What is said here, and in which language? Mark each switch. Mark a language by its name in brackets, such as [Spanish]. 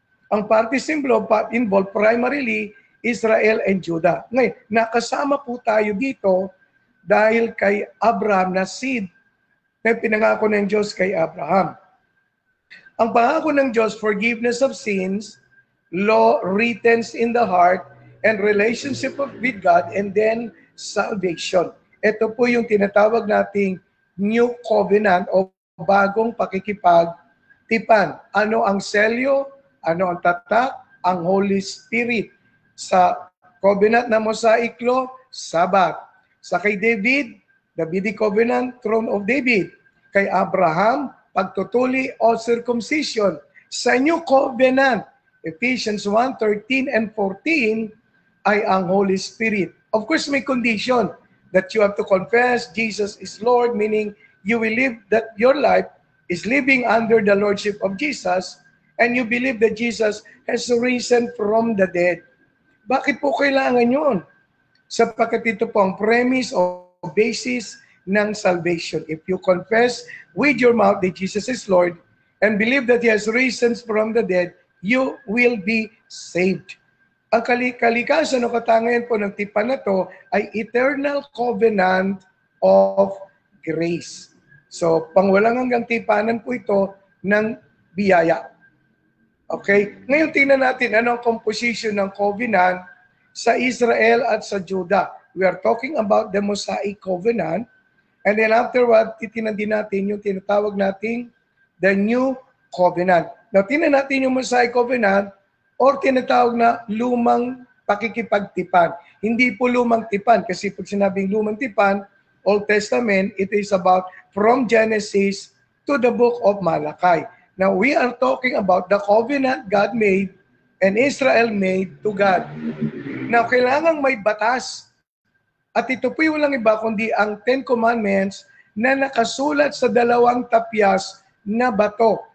[English] Ang party symbol involved primarily Israel and Judah. [Filipino] Ngayon, nakasama po tayo dito dahil kay Abraham na seed na pinangako ng Diyos kay Abraham. Ang pangako ng Diyos, [English] forgiveness of sins, law written in the heart, and relationship with God, and then salvation. [Filipino] Ito po yung tinatawag nating new covenant o bagong pakikipagtipan. Ano ang selyo? Ano ang tatak? Ang Holy Spirit. Sa covenant na Mosaic Law, Sabat. Sa kay David, Davidic Covenant, Throne of David. Kay Abraham, pagtutuli o circumcision. Sa New Covenant, Ephesians 1:13 and 14, ay ang Holy Spirit. [English] Of course, may condition that you have to confess Jesus is Lord, meaning you will live that your life is living under the Lordship of Jesus, and you believe that Jesus has risen from the dead. [Filipino] Bakit po kailangan yun? Sapagkat ito po ang premise o basis ng salvation. [English] If you confess with your mouth that Jesus is Lord and believe that He has risen from the dead, you will be saved. [Filipino] Ang kalikasan o katangian po ng tipan na to ay [English] eternal covenant of grace. [Filipino] So, pangwalang hanggang tipanan po ito ng biyaya. Okay? Ngayon tingnan natin ano ang composition ng covenant sa Israel at sa Judah. [English] We are talking about the Mosaic covenant. And then afterward, [Filipino] titinan din natin yung tinatawag nating the New Covenant. Now, tingnan natin yung Mosaic Covenant or tinatawag na lumang pakikipagtipan. Hindi po lumang tipan kasi pag sinabing lumang tipan, Old Testament, [English] it is about from Genesis to the book of Malachi. Now, we are talking about the covenant God made and Israel made to God. [Filipino] Now, kailangang may batas. At ito po yung walang iba kundi ang Ten Commandments na nakasulat sa dalawang tapyas na bato.